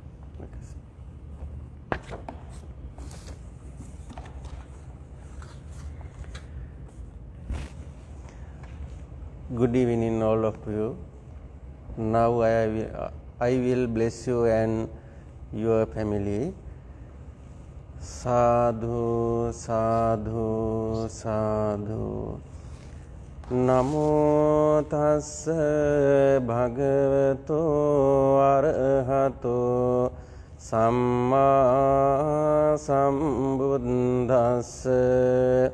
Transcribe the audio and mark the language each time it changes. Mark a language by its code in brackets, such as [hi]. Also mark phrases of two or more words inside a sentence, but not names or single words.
[en] Good evening, all of you. Now I will bless you and your family. [pi] Sadhu, sadhu, sadhu. Namo tassa bhagavato arahato samma sambuddhassa.